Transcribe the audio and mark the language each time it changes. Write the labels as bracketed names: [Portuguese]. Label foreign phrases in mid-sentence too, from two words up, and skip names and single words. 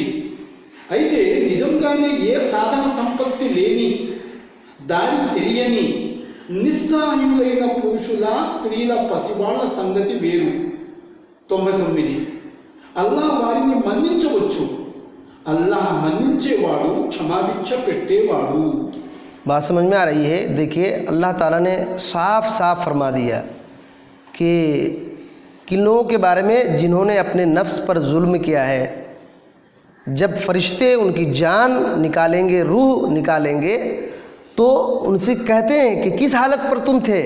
[Telugu] అయితే నిజంగానే ఏ సాధన సంపత్తి లేని, దారి తెలియని, నిస్సహాయులైన పురుషుల, స్త్రీల, పసివాళ్ల సంగతి వేరు। 99। అల్లాహ్ వారిని మన్నించవచ్చు, అల్లాహ్ మన్నించేవాడు, క్షమాభిక్ష పెట్టేవాడు। [Urdu] بات سمجھ میں آ رہی ہے؟ دیکھیے اللہ تعالیٰ نے صاف فرما دیا کہ کن لوگوں کے بارے میں جنہوں نے اپنے نفس پر ظلم کیا ہے، جب فرشتے ان کی جان نکالیں گے، روح نکالیں گے، تو ان سے کہتے ہیں کہ کس حالت پر تم تھے۔